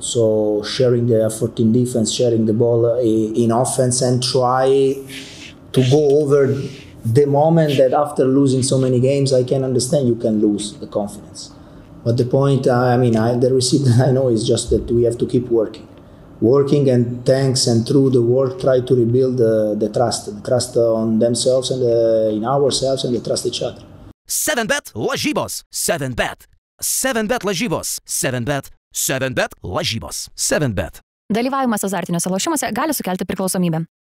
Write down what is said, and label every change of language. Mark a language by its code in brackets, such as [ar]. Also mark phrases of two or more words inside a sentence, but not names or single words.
[en] So sharing the effort in defense, sharing the ball in offense, and try to go over the moment that after losing so many games, I can understand you can lose the confidence. But the point, the receipt that I know is just that we have to keep working, and thanks, and through the work, try to rebuild the trust on themselves and in ourselves, and the trust each other. [lt] 7bet lažybos. 7bet. 7bet lažybos. 7bet. 7bet lažybos. 7bet. Dalyvavimas azartiniuose lošimuose gali sukelti priklausomybę.